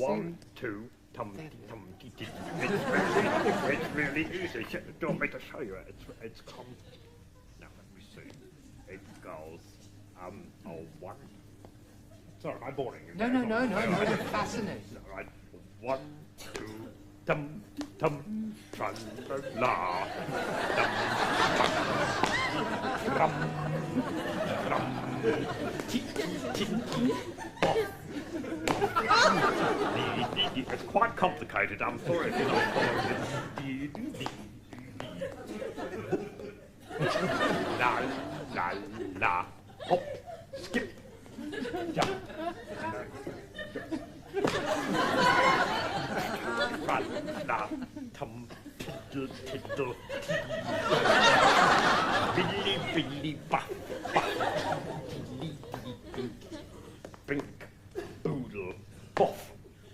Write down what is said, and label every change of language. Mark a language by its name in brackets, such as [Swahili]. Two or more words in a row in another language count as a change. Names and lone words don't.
[English] 1, 2, tum, tum, it's really easy. Do you want me to show you it? It's now, let me see. It goes, 1. Sorry, am I boring you? No, you're fascinating. All right, 1, 2, tum, tum, tran, la, tum, tum, ti, ti, off. It's quite complicated, I'm sorry if you're not following it. La, la, la, hop, skip, jump. Ra, la, tum, tiddle, tiddle, billy, billy, buff, buff, tilly, dilly, bink, bink, boodle, boff,